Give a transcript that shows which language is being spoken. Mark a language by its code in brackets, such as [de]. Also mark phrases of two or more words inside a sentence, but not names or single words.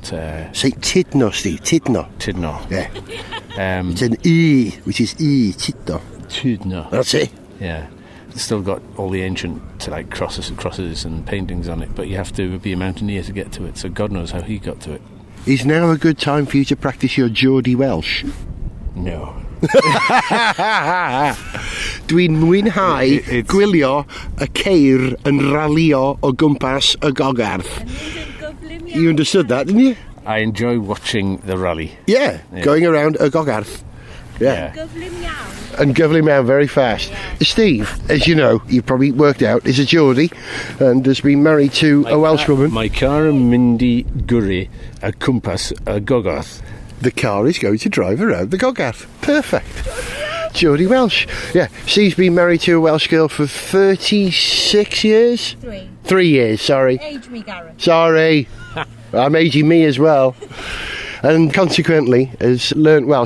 [en] St Tidno, Steve, Tidno. Yeah. It's an E, which is E, Tidno. Tudno. That's it. Yeah. It's still got all the ancient crosses and paintings on it, but you have to be a mountaineer to get to it, so God knows how he got to it. Is now a good time for you to practice your Geordie Welsh? No. [cy] Dwi'n mwynhau gwylio y ceir yn ralio o gwmpas y Gogarth. [en] You understood that, didn't you? I enjoy watching the rally. Yeah. Going around a Gogarth. Yeah. And gyflym out very fast. Steve, as you know, you've probably worked out, is a Geordie and has been married to a Welsh woman. My car [cy] yn mynd I gyrru a cwmpas y Gogarth. [en] The car is going to drive around the Gogarth. Perfect. Geordie Welsh. Yeah, Steve's been married to a Welsh girl for 36 years? 3 years, sorry. Age me, Gareth. Sorry. I'm aging me as well. And consequently has learnt Welsh.